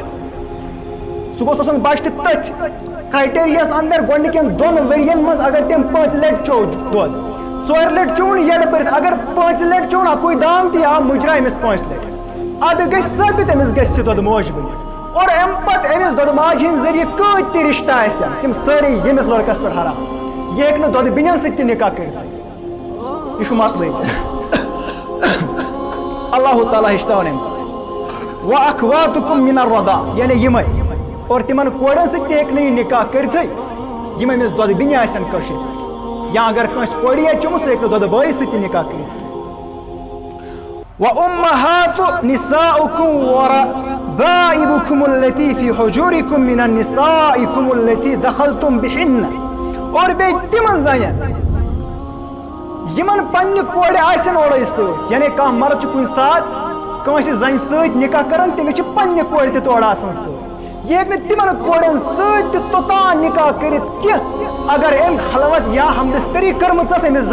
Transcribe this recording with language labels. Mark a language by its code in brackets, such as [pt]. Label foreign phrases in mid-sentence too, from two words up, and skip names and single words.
[ks] سُہ گوٚژھ آسُن بچہِ تہِ تٔتھۍ کرایٹیریاہس اندر گۄڈنِکٮ۪ن 2 ؤرین منٛز اگر تٔمۍ 5 لٹہِ چوٚو دۄد 4 لٹہِ چوٚون یڑٕ بٔرِتھ اگر 5 لٹہِ چوٚون اکُے دام تہِ آو مُجرا أمِس 5 لٹہِ ادٕ گژھِ ثٲبت أمِس گژھِ یہِ دۄد موج بٔنِتھ اور اَمہِ پتہٕ أمِس دۄدٕ ماجہِ ہٕنٛدۍ ذٔریعہٕ کۭتۍ تہِ رِشتہٕ آسن تِم سٲری ییٚمِس لڑکس پٮ۪ٹھ حرام یہِ ہیٚکہِ نہٕ دۄدٕ بیٚنٮ۪ن سۭتۍ تہِ نکاح کٔرِتھ یہِ چھُ مسلہٕ ییٚتہِ اللہ تعالیٰ ہیٚچھناوان اَمہِ پتہٕ [ar] وَأَخْوَاتُكُم مِنَ الرَّضَاعِ [ks] یعنی یِمے اور تِمن کورٮ۪ن سۭتۍ تہِ ہیٚکہِ نہٕ یہِ نکاح کٔرِتھٕے یِم أمِس دۄدٕ بیٚنہِ آسن کٲشِر پٲٹھۍ یا اگر کٲنٛسہِ کورِ آسہِ چوٚمُت سُہ ہیٚکہِ نہٕ دۄدٕ بٲیِس سۭتۍ تہِ نکاح کٔرِتھ [ar] وَأُمَّهَاتُ نِسَاؤكُمْ وَرَبَائِبُكُمُ الَّتِي فِي حُجُورِكُم مِّنَ النِّسَائِكُمُ الَّتِي دَخَلْتُم بِهِنَّ [ks] اور بیٚیہِ تِمن زنٮ۪ن یِمن پننہِ کورِ آسن اورے سۭتۍ یعنی کانٛہہ مرد چھُ کُنہِ ساتہٕ کٲنٛسہِ زنہِ سۭتۍ نکاح کران تٔمِس چھِ پننہِ کورِ تہِ تورٕ آسان سۭتۍ یہِ ہیٚکہِ نہٕ تِمن کورٮ۪ن سۭتۍ تہِ توٚتام نکاح کٔرِتھ کینٛہہ اگر أمۍ خلوت یا ہمبستری کٔرمٕژ ٲس أمِس